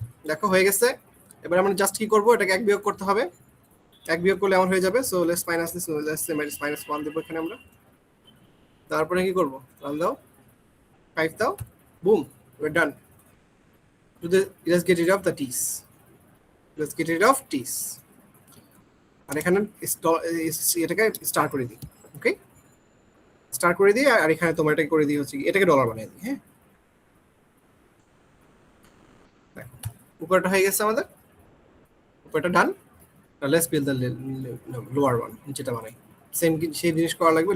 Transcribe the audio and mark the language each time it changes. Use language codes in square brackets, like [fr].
[bn] দেখো হয়ে গেছে। এবার আমরা জাস্ট কি করব, এটাকে এক বিয়োগ করতে হবে, এক বিয়োগ করলে এমন হয়ে যাবে। [en] so let's minus this, let's say [bn] -1 দেব এখানে আমরা। তারপরে কি করব, রান দাও, 5 দাও, broom, [en] We are done. Let's get rid of the t's, let's get rid of t's। [bn] আর এখানে এটাকে স্টার করে দিই। ওকে, স্টার করে দিই, আর এখানে তোমার এটাকে করে দিই হচ্ছে এটাকে ডলার বানিয়ে দিই। হ্যাঁ, উপরটা হয়ে গেছে আমাদের, উপরটা ডান। [en] let's build the lower one, [bn] নিচেটা বানাই। সেম সেই জিনিস করা লাগবে।